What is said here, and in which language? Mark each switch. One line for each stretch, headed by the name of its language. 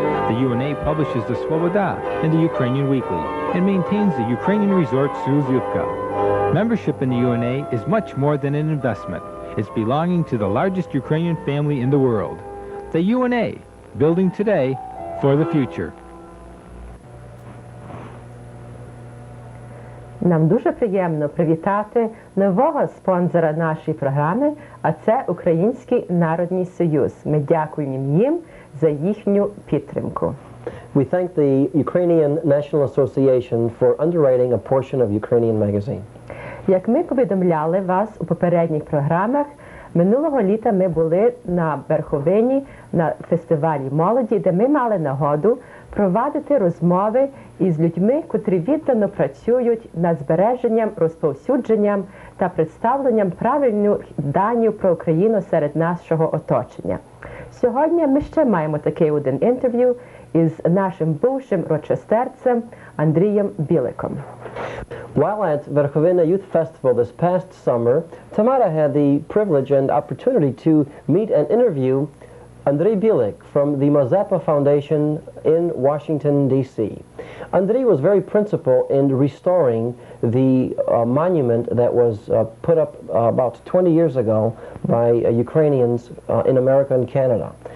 English: The UNA publishes the Svoboda and the Ukrainian Weekly and maintains the Ukrainian resort Suzivka. Membership in the UNA is much more than an investment. It's belonging to the largest Ukrainian family in the world. The UNA, building today for the future.
Ukrainian: Нам дуже приємно привітати нового спонсора нашої програми, а це Український народний союз. Ми дякуємо їм за їхню підтримку.
English: We thank the Ukrainian National Association for underwriting a portion of Ukrainian magazine.
Ukrainian: Як ми повідомляли вас у попередніх програмах, минулого літа ми були на Верховині на фестивалі молоді, де ми мали нагоду провадити розмови із людьми, котрі віддано працюють над збереженням, розповсюдженням та представленням правильних даних про Україну серед нашого оточення. Сьогодні ми ще маємо такий один інтерв'ю із нашим бувшим рочестерцем Андрієм Біликом.
English: While at Verkhovina Youth Festival this past summer, Tamara had the privilege and opportunity to meet and interview Andrei Bilik from the Mazeppa Foundation in Washington, D.C. Andrei was very principal in restoring the monument that was put up about 20 years ago by Ukrainians in America and Canada.